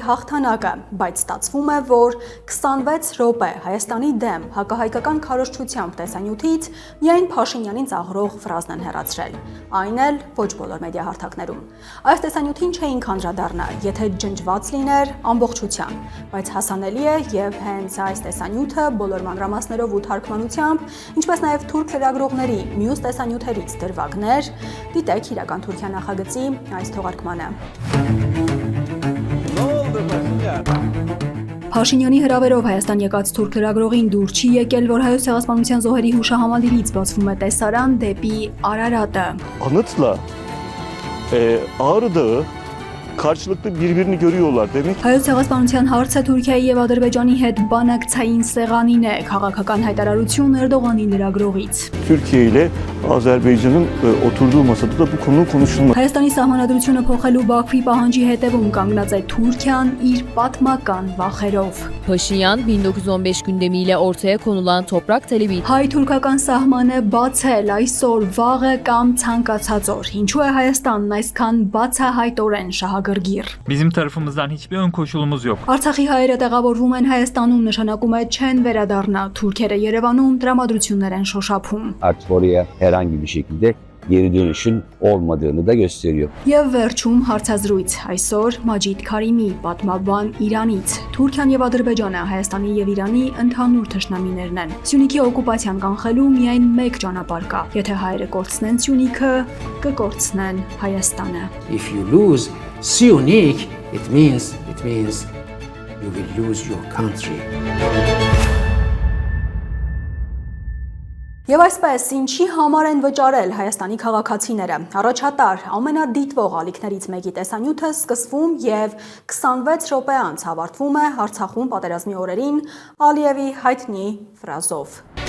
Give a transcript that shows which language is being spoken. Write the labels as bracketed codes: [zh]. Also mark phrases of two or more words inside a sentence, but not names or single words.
[hy] հաղթանակը, բայց ստացվում է, որ 26 րոպե Հայաստանի դեմ հակահայկական քարոզչությամբ տեսանյութից միայն Փաշինյանին ծաղրող ֆրազն են հեռացրել։ Այն էլ ոչ բոլոր մեդիա հարթակներում։ Այս տեսանյութին չէինք անդրադառնա, եթե ջնջված լիներ ամբողջությամբ, բայց հասանելի է եւ հենց այս տեսանյութը բոլոր մանրամասներով ու թարգմանությամբ, ինչպես նաեւ թուրք լրագրողների մյուս տեսանյութերից դրվագներ, դիտեք իրական Թուրքիա նախագծի այս թողարկմանը։ Փաշինյանի հրավերով Հայաստան եկած թուրք լրագրողին դուր չի եկել, որ Հայոց ցեղասպանության զոհերի հուշահամալիրից բացվում է տեսարան դեպի Արարատը։ [tr] Anıtla Ağrı Dağı karşılıklı birbirini görüyorlar demek. [hy] Հայոց ցեղասպանության հարցը Թուրքիայի եւ Ադրբեջանի հետ բանակցային սեղանին է, քաղաքական հայտարարություն Էրդողանի լրագրողից։ [tr] Türkiye ile Azerbaycan'ın oturduğu masada da bu konu konuşulmadı. [hy] Հայաստանի սահմանադրությունը փոխելու Բաքվի պահանջի հետևում կանգնած է Türkiye'nin իր պատմական վախերով։ [tr] Paşinyan 1915 gündemiyle ortaya konulan toprak talebi [hy] Հայ-թուրքական սահմանը բաց է այսօր, վաղը կամ ցանկացած օր։ Ինչու է Հայաստանն այսքան բացահայտորեն շահագրգիռ։ [tr] Bizim tarafımızdan hiçbir ön koşulumuz yok. [hy] Արցախի հայերը տեղավորվում են Հայաստանում, նշանակում է չեն վերադառնա։ Թուրքերը Երևանում տրամադրություններ են շոշափում։ [tr] Artık oraya herhangi bir şekilde geri dönüşün olmadığını da gösteriyor. [hy] Եվ վերջում հարցազրույց այսօր Մաջիդ Քարիմի պատմաբան Իրանից։ Թուրքիան եւ Ադրբեջանը Հայաստանի եւ Իրանի ընդհանուր թշնամիներն են։ Սյունիքի օկուպացիան կանխելու միայն մեկ ճանապարհ կա։ Եթե հայերը կորցնեն Սյունիքը, կկորցնեն Հայաստանը։ [en] If you lose Syunik, it means you will lose your country. [hy] Եվ այսպես, ինչի համար են վճարել Հայաստանի քաղաքացիները։ Առաջատար ամենադիտվող ալիքներից մեկի տեսանյութը սկսվում եւ 26 րոպե անց ավարտվում է Արցախում պատերազմի օրերին Ալիևի հայտնի ֆրազով։